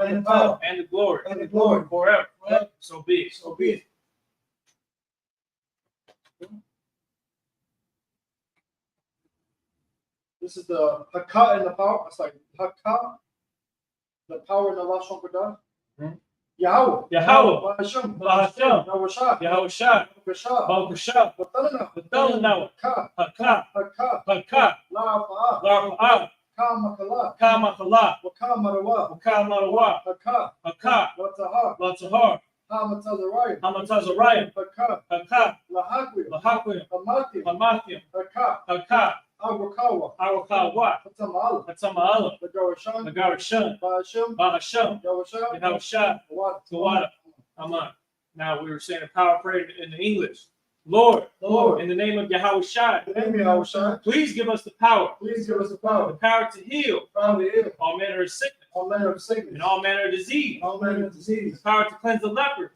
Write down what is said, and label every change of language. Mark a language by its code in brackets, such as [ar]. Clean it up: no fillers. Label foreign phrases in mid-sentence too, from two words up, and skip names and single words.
[en] And the power. And the glory. And the glory. Forever. Forever. So be it. So be it. This is the Haka and the power. It's like Haka, the power in the Lashon Kodash. Yahweh. Yahweh. Ba'ashem. Ba'ashem. Yahweh. Yahushua. Ba'ashem. Baruchah. Batalana. Batalana. Haka. Haka. Haka. Haka. La'afa'ah. La'afa'ah. Ka makala. Kamakala. Waka marawa. Kamarawa. Haka. Haka. Latahar. Latahar. Hamatazarayim. Hamatazarayim. Haka. Haka. Lahakwim. Lahakwim. Hamatim. Hamathim. Haka. Haka. Awakawa. Arakawa. Hatamala. Hatama'ala. Nagarashan. Nagarashan. Ba'ashem. Bahasham. Yahusha. Yahushua. Tawada. Tawada. Amen. Now we were saying a power prayer in the English. Lord, in the name of Yahushua, In the name of Yahushua, please give us the power please give us the the power. power to heal Power to heal all manner of sickness all manner of sickness. and all manner of disease, All manner of disease. the power to cleanse the lepers,